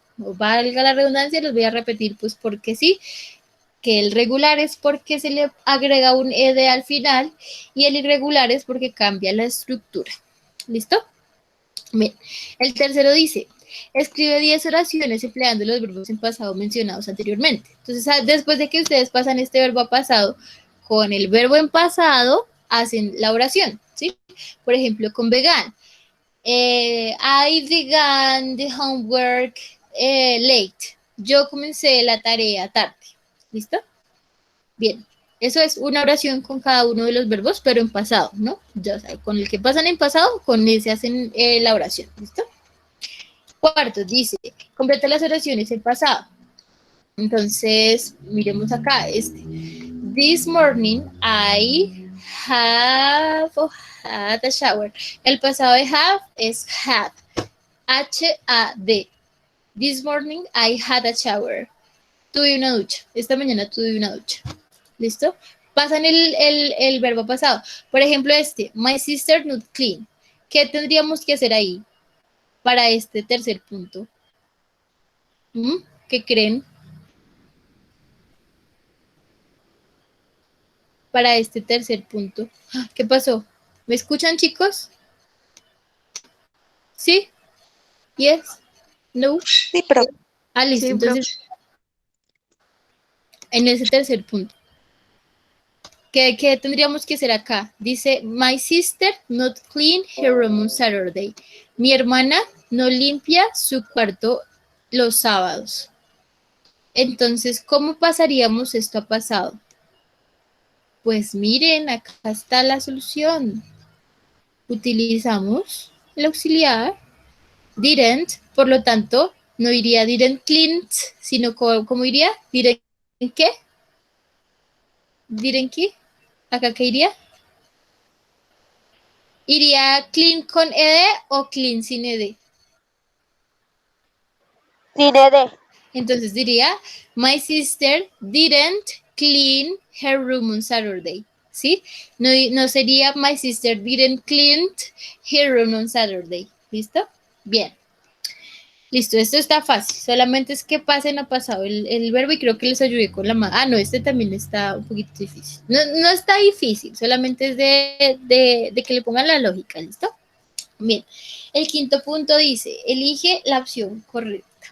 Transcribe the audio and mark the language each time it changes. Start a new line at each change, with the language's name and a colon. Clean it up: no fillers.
Spanish: O valga la redundancia, los voy a repetir pues porque sí, que el regular es porque se le agrega un ed al final y el irregular es porque cambia la estructura. ¿Listo? Bien. El tercero dice, escribe 10 oraciones empleando los verbos en pasado mencionados anteriormente. Entonces, después de que ustedes pasan este verbo a pasado con el verbo en pasado, hacen la oración, ¿sí? Por ejemplo, con began.
English: I began the homework late.
Spanish: Yo comencé la tarea tarde. ¿Listo? Bien. Eso es una oración con cada uno de los verbos, pero en pasado, ¿no? Ya, o sea, con el que pasan en pasado, con ese hacen la oración. ¿Listo? Cuarto, dice, completa las oraciones en pasado. Entonces, miremos acá,
English: This morning I have had a shower.
Spanish: El pasado de have es had. H-A-D.
English: This morning I had a shower.
Spanish: Tuve una ducha. Esta mañana tuve una ducha. ¿Listo? Pasan el verbo pasado. Por ejemplo,
English: my sister not clean.
Spanish: ¿Qué tendríamos que hacer ahí para este tercer punto? ¿Qué creen? Para este tercer punto. ¿Qué pasó? ¿Me escuchan, chicos? ¿Sí? ¿Yes? ¿No? Sí, pero Listo. Sí, Entonces, en ese tercer punto, ¿qué tendríamos que hacer acá?
English: Dice, my sister not clean her room on Saturday.
Spanish: Mi hermana no limpia su cuarto los sábados. Entonces, ¿cómo pasaríamos esto a pasado? Pues miren, acá está la solución. Utilizamos el auxiliar didn't, por lo tanto, no iría didn't clean, sino ¿cómo iría? ¿Didn't qué? ¿Didn't qué? ¿Acá qué iría? ¿Iría clean con ed o clean sin ed? Sin ED. Entonces diría,
English: my sister didn't clean her room on Saturday.
Spanish: ¿Sí? No sería,
English: my sister didn't clean her room on Saturday.
Spanish: ¿Listo? Bien. Listo, esto está fácil. Solamente es que pasen a pasado el verbo y creo que les ayudé con la mano. No, este también está un poquito difícil. No está difícil, solamente es de que le pongan la lógica. ¿Listo? Bien. El quinto punto dice, elige la opción correcta.